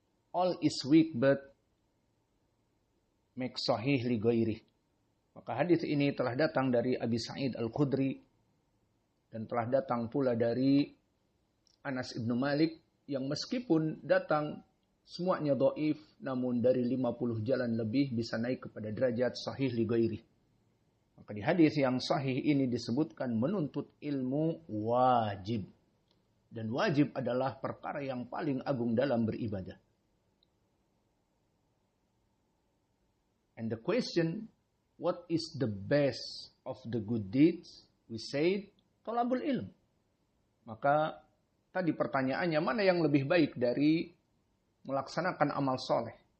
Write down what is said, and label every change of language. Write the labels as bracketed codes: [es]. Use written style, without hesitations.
[en] All is weak but make sahih li ghairih. [id] Maka hadis ini telah datang dari Abi Sa'id Al-Khudri dan telah datang pula dari Anas ibn Malik yang meskipun datang semuanya dhaif, namun dari 50 jalan lebih bisa naik kepada derajat sahih li ghairih. Maka di hadis yang sahih ini disebutkan menuntut ilmu wajib. Dan wajib adalah perkara yang paling agung dalam beribadah. [en] And the question, what is the best of the good deeds? We say, thalabul ilm. [id] Maka tadi pertanyaannya, mana yang lebih baik dari melaksanakan amal soleh?